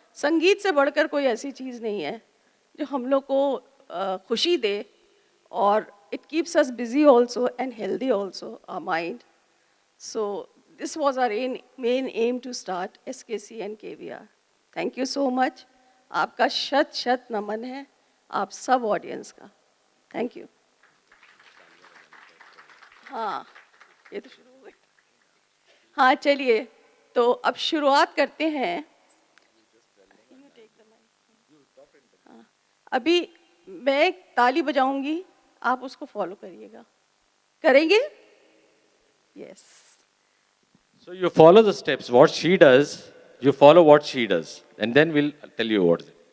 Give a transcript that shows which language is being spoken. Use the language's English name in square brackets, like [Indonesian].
[Hindi] संगीत से बढ़कर कोई ऐसी चीज़ नहीं है जो हम लोग को खुशी दे, और [English] it keeps us busy also and healthy also, our mind. So this was our main aim to start SKC and KVR. Thank you so much. [Hindi] आपका शत शत नमन है आप सब ऑडियंस का. Thank you. हाँ, ये तो शुरू हो गई. हाँ चलिए, तो अब शुरुआत करते हैं. हाँ, अभी मैं एक ताली बजाऊंगी, आप उसको फॉलो करिएगा. करेंगे? Yes. [English] So you follow the steps. What she does, you follow what she does, and then we'll tell you what.